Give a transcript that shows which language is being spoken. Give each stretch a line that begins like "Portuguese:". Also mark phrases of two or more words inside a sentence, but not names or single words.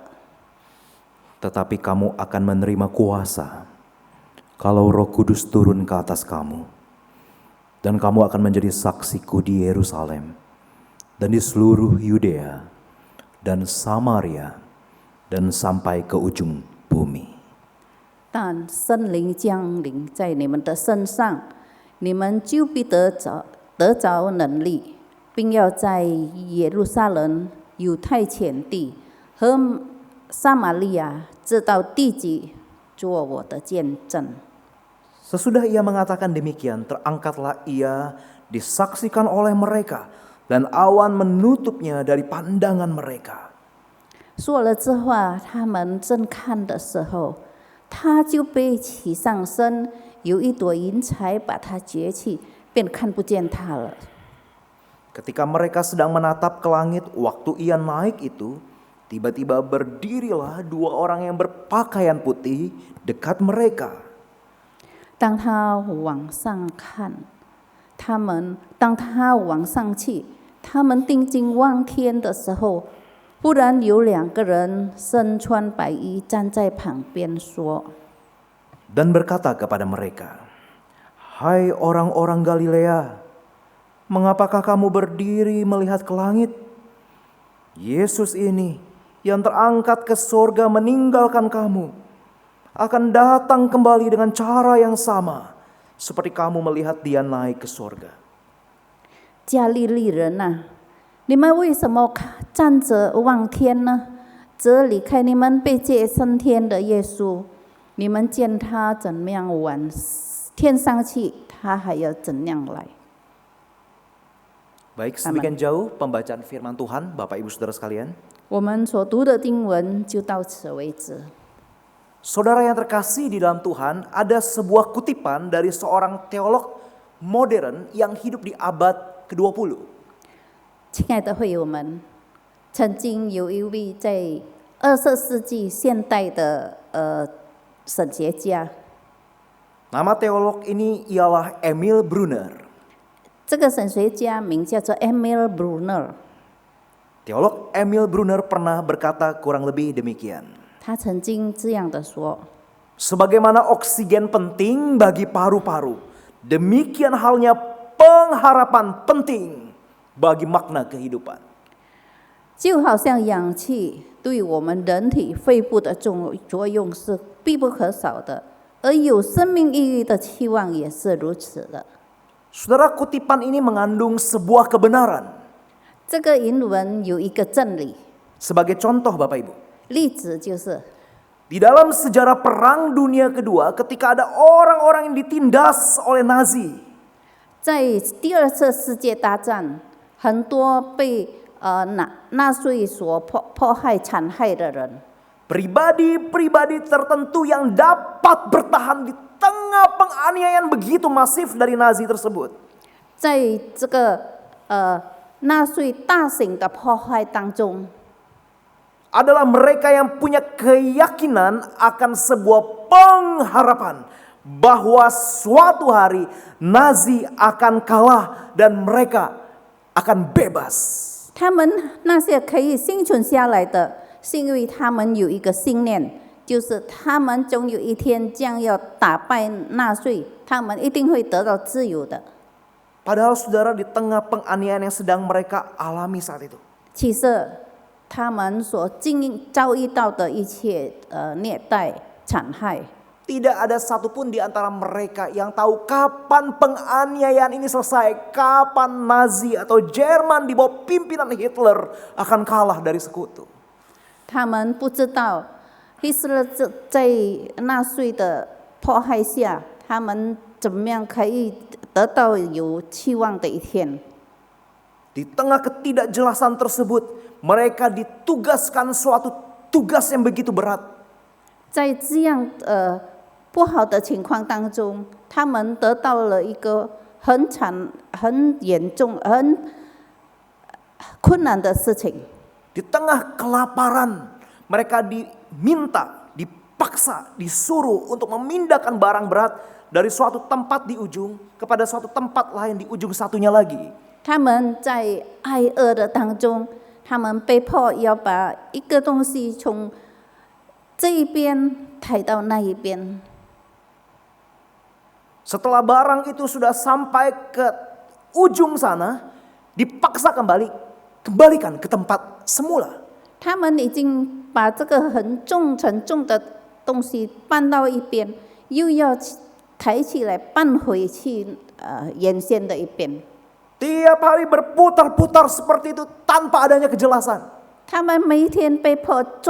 Indonesian: Tetapi kamu akan menerima kuasa kalau Roh Kudus turun ke atas kamu. Dan kamu akan menjadi saksiku di Yerusalem dan di seluruh Yudea dan Samaria dan sampai ke ujung bumi.
Chinese: 但圣灵降临在你们的身上，你们就必得着能力，并要在耶路撒冷、犹太全地和撒玛利亚直到地极，做我的见证。”
Indonesian: Sesudah ia mengatakan demikian, terangkatlah ia disaksikan oleh mereka, dan awan menutupnya dari pandangan mereka.
Chinese: 说了这话，他们正看的时候，他就被起上身，有一朵云彩把他撅起，便看不见他了。
Indonesian: Ketika mereka sedang menatap ke langit waktu ia naik itu, tiba-tiba berdirilah dua orang yang berpakaian putih dekat mereka.
Chinese: 当他往上看，当他往上去，他们定睛望天的时候，忽然有2个人身穿白衣站在旁边说
Indonesian: Dan berkata kepada mereka, "Hai orang-orang Galilea, mengapakah kamu berdiri melihat ke langit? Yesus ini yang terangkat ke sorga meninggalkan kamu, akan datang kembali dengan cara yang sama, seperti kamu melihat dia naik ke sorga."
Chinese: 加利利人呐、你们为什么站着望天呢？这离开你们被接升天的耶稣，你们见他怎么样往天上去，他还要怎样来？
Indonesian: Baik, sedemikian jauh pembacaan firman Tuhan, Bapak Ibu Saudara sekalian.
Chinese: 我们所读的经文就到此为止。
Indonesian: Saudara yang terkasih di dalam Tuhan, ada sebuah kutipan dari seorang teolog modern yang hidup di abad ke-20.
Chinese: 亲爱的会友们，曾经有一位在20世纪现代的神学家，
Indonesian: Nama teolog ini ialah Emil Brunner.
Chinese: 这个神学家名叫做 Emil Brunner。
Indonesian: Teolog Emil Brunner pernah berkata kurang lebih demikian.
Chinese: 他曾经这样的说：
Indonesian: Sebagaimana oksigen penting bagi paru-paru, demikian halnya pengharapan penting bagi makna kehidupan.
Chinese: 就好像氧气对我们人体肺部的作用是必不可少的，而有生命意义的期望也是如此的。
Indonesian: Saudara, kutipan ini mengandung sebuah kebenaran.
Chinese: 这个原文有一个真理，
Indonesian: Sebagai contoh Bapak Ibu,
Chinese: 例子就是。
Indonesian: di dalam sejarah Perang Dunia Kedua ketika ada orang-orang yang ditindas oleh Nazi,
Chinese: 在第2次世界大战，很多被纳粹所迫害、残害的人，
Indonesian: pribadi-pribadi tertentu yang dapat bertahan di tengah penganiayaan begitu masif dari Nazi tersebut.
Chinese: 在这个纳粹大型的迫害当中，
Indonesian: adalah mereka yang punya keyakinan akan sebuah pengharapan bahwa suatu hari Nazi akan kalah dan mereka akan bebas.
Chinese: 他们那些可以幸存下来的，是因为他们有一个信念，就是他们总有一天将要打败纳粹，他们一定会得到自由的。
Indonesian: Padahal saudara, di tengah penganiayaan yang sedang mereka alami saat itu,
Chinese: 其实他们所遭遇到的一切虐待、残害，
Indonesian: tidak ada satupun di antara mereka yang tahu kapan penganiayaan ini selesai, kapan Nazi atau Jerman di bawah pimpinan Hitler akan kalah dari sekutu.
Chinese: 他们不知道希特勒在纳粹的迫害下，他们怎么样可以得到有期望的一天。
Indonesian: Di tengah ketidakjelasan tersebut, mereka ditugaskan suatu tugas yang begitu berat.
Chinese: 在这样不好的情况当中，他们得到了一个很严重、很困难的事情。
Indonesian: Di tengah kelaparan, mereka diminta, dipaksa, disuruh untuk memindahkan barang berat dari suatu tempat di ujung kepada suatu tempat lain di ujung satunya lagi.
Chinese: 他们在挨饿的当中，他们被迫要把一个东西从这一边抬到那一边。
Indonesian: Setelah barang itu sudah sampai ke ujung sana, dipaksa kembalikan ke tempat semula.
Chinese: 他们已经把这个沉重的东西搬到一边，又要抬起来搬回去原先的一边。
Indonesian: Tiap hari berputar-putar seperti itu tanpa adanya kejelasan.
Chinese: 他们每一天被迫做这样没有意义的事情，